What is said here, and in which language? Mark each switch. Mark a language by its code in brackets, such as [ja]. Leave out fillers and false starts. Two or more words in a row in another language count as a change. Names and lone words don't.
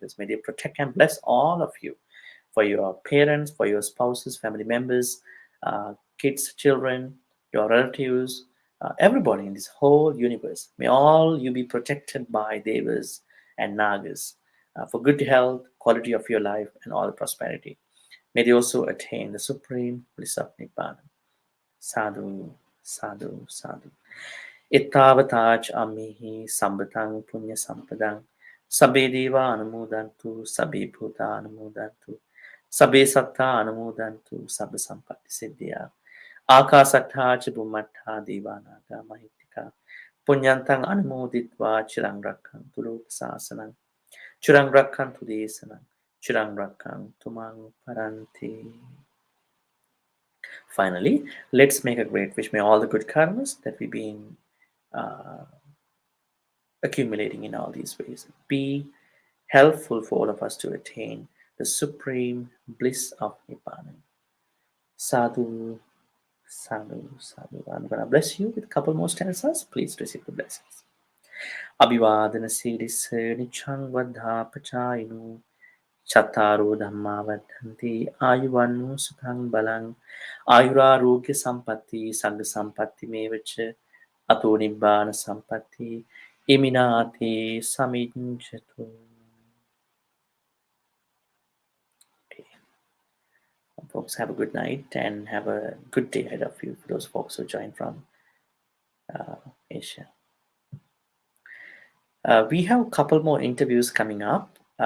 [en] May they protect and bless all of you for your parents, for your spouses, family members, kids, children, your relatives, everybody in this whole universe. May all you be protected by devas and nagas for good health, quality of your life, and all prosperity. May they also attain the supreme bliss of Nibbana. [pi] Sadhu, sadhu, sadhu. Ittavataj amihi sambatang punya sampadang. Sabbe deva anumodantu, sabbe bhuta anumodantu, sabbe satta anumodantu, sabbe sampatti siddhya. Akasattha च बुम्मट्ठा देवानागा महित्तिका पुण्यन्तं अनुमोदित्वा चिरं रक्षन्तु लोकशासनं चिरं रक्षन्तु देशनं चिरं रक्षन्तु मां परन्ति. [en] Finally, let's make a great wish. May all the good karmas that we've been uh, accumulating in all these ways be helpful for all of us to attain the supreme bliss of Nibbana. [pi] Sadhu, sadhu, sadhu. [en] I'm going to bless you with a couple more stanzas. Please receive the blessings. [pi] Abhivadana siddhis nichang vadhapachayinu Chattaro dhamma vadhanti ayuvannu sukhang balang ayurarogya sampatti sagga sampatti mevacha ato nibbana sampatti iminati samijjato. [en] Okay. Folks, have a good night and have a good day ahead of you for those folks who join from Asia. We have a couple more interviews coming up.